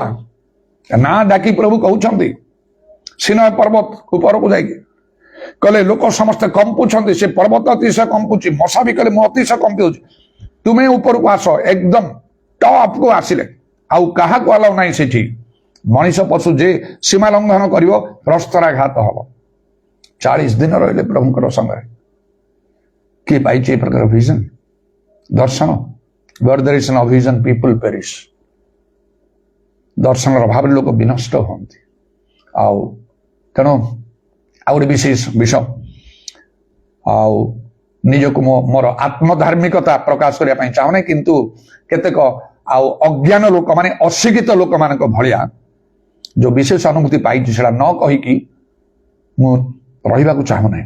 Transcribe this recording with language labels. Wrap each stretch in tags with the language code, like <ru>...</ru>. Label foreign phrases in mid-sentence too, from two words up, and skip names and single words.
<or>ନା ଡାକି ପ୍ରଭୁ କହୁଛନ୍ତି ସିନାଇ ପର୍ବତ ଉପରକୁ ଯାଇକି କହିଲେ ଲୋକ ସମସ୍ତେ କମ୍ପୁଛନ୍ତି, ସେ ପର୍ବତ ଅତିଶୟ କମ୍ପୁଛି, ମଶା ବି କହିଲେ ମୁଁ ଅତିଶୟ କମ୍ପି ହଉଛି, ତୁମେ ଉପରକୁ ଆସ। ଏକଦମ ଟପକୁ ଆସିଲେ ଆଉ କାହାକୁ ଆଲାଉ ନାହିଁ ସେଠି। ମଣିଷ ପଶୁ ଯେ ସୀମା ଲଙ୍ଘନ କରିବ ପ୍ରସ୍ତରାଘାତ ହବ। 40 ଦିନ ରହିଲେ ପ୍ରଭୁଙ୍କର ସଙ୍ଗରେ। କିଏ ପାଇଛି ଏ ପ୍ରକାର ଭିଜନ ଦର୍ଶନ?</or> <en>where there is no vision people perish।</en> <or>ଦର୍ଶନର ଅଭାବରେ ଲୋକ ବିନଷ୍ଟ ହୁଅନ୍ତି। ଆଉ ତେଣୁ ଆଉ ଗୋଟେ ବିଶେଷ ବିଷୟ, ଆଉ ନିଜକୁ ମୋର ଆତ୍ମଧାର୍ମିକତା ପ୍ରକାଶ କରିବା ପାଇଁ ଚାହୁଁନି, କିନ୍ତୁ କେତେକ ଆଉ ଅଜ୍ଞାନ ଲୋକ ମାନେ ଅଶିକ୍ଷିତ ଲୋକମାନଙ୍କ ଭଳିଆ ଯୋଉ ବିଶେଷ ଅନୁଭୂତି ପାଇଛି ସେଟା ନ କହିକି ମୁଁ ରହିବାକୁ ଚାହୁଁନାହିଁ।</or>